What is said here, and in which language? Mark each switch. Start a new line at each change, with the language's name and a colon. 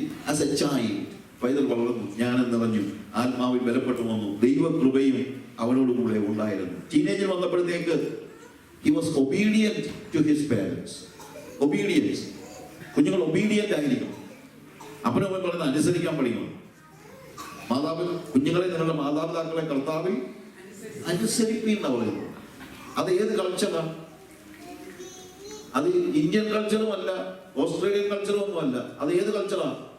English: as a child
Malayalam: പൈതൽ വളർന്നു, ജ്ഞാനം നിറഞ്ഞു, ആത്മാവിൽ ബലപ്പെട്ടു വന്നു, ദൈവകൃപയും അവനോട് കൂടെ ഉണ്ടായിരുന്നു. ടീനേജിൽ വന്നപ്പോഴത്തേക്ക്
English: he was obedient to his parents.
Malayalam: Obedience. കുഞ്ഞുങ്ങൾ ഒബീഡിയന്റ് ആയിരിക്കും. അപ്പനും അമ്മയും പറയുന്നത് അനുസരിക്കാൻ പഠിക്കണം. കുഞ്ഞുങ്ങളെ നിങ്ങളുടെ മാതാപിതാക്കളെ കർത്താവിൽ അനുസരിപ്പിക്കുന്ന പറയുന്നത്. അത് ഏത് കൾച്ചറാണ്? അത് ഇന്ത്യൻ കൾച്ചറും അല്ല, ഓസ്ട്രേലിയൻ കൾച്ചറും ഒന്നും അല്ല. അത് ഏത് കൾച്ചറാണ്?